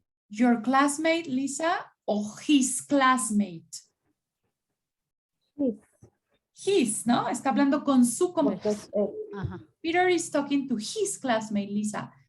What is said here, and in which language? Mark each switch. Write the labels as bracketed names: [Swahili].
[English] Your classmate, Lisa, or his classmate? His, ¿no? [Spanish] Está hablando con su compañero. [English] Peter is talking to his classmate, Lisa.